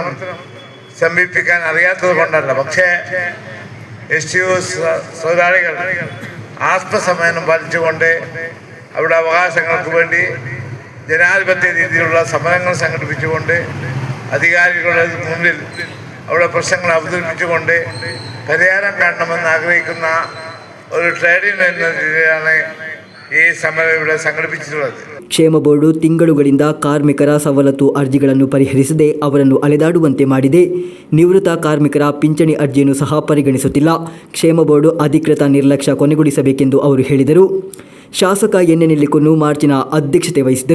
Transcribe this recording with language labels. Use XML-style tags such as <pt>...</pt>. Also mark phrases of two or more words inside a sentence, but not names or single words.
<ml>സമീപിക്കാൻ അറിയാത്തത് കൊണ്ടല്ല, പക്ഷേ എസ്ടിയു തൊഴിലാളികൾ ആത്മസംയമനം പാലിച്ചുകൊണ്ട് അവരുടെ അവകാശങ്ങൾക്ക് വേണ്ടി ജനാധിപത്യ രീതിയിലുള്ള സമരങ്ങൾ സംഘടിപ്പിച്ചുകൊണ്ട് അധികാരികളുടെ മുന്നിൽ അവിടെ പ്രശ്നങ്ങൾ അവതരിപ്പിച്ചുകൊണ്ട് പരിഹാരം കാണണമെന്ന് ആഗ്രഹിക്കുന്ന ഒരു ട്രേഡ് യൂണിയൻ എന്ന രീതിയിലാണ് ഈ സമരം ഇവിടെ സംഘടിപ്പിച്ചിട്ടുള്ളത്.</ml> <kn>ಕ್ಷೇಮ ಬೋರ್ಡು ತಿಂಗಳುಗಳಿಂದ ಕಾರ್ಮಿಕರ ಸವಲತ್ತು ಅರ್ಜಿಗಳನ್ನು ಪರಿಹರಿಸದೆ ಅವರನ್ನು ಅಲೆದಾಡುವಂತೆ ಮಾಡಿದೆ. ನಿವೃತ್ತ ಕಾರ್ಮಿಕರ ಪಿಂಚಣಿ ಅರ್ಜಿಯನ್ನು ಸಹ ಪರಿಗಣಿಸುತ್ತಿಲ್ಲ. ಕ್ಷೇಮ ಬೋರ್ಡು ಅಧಿಕೃತ ನಿರ್ಲಕ್ಷ್ಯ ಕೊನೆಗೊಳಿಸಬೇಕೆಂದು ಅವರು ಹೇಳಿದರು. ಶಾಸಕ ಎನ್ ಎನ್ ನೆಲ್ಲಿಕುನ್ನು ಮಾರ್ಚಿನ ಅಧ್ಯಕ್ಷತೆ ವಹಿಸಿದರು.</kn>